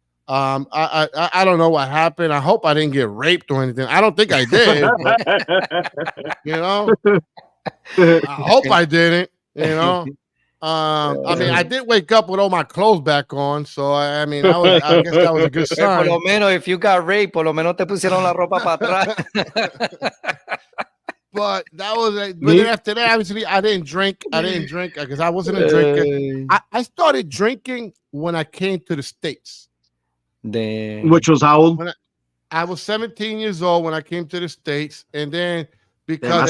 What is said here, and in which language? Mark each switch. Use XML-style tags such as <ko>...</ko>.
<en>I don't know what happened. I hope I didn't get raped or anything. I don't think I did, but, you know. I hope I didn't, you know. I mean, I did wake up with all my clothes back on, so I mean, I guess that was a good sign.</en> <es>Por lo menos,</es> <en>if you got raped,</en> <es>por lo menos te pusieron la ropa para atrás.</es> <en>But that was but then after that, obviously, I didn't drink because I wasn't a drinker. I started drinking when I came to the States. Damn. Which was how old? I was 17 years old when I came to the States, and then because</en>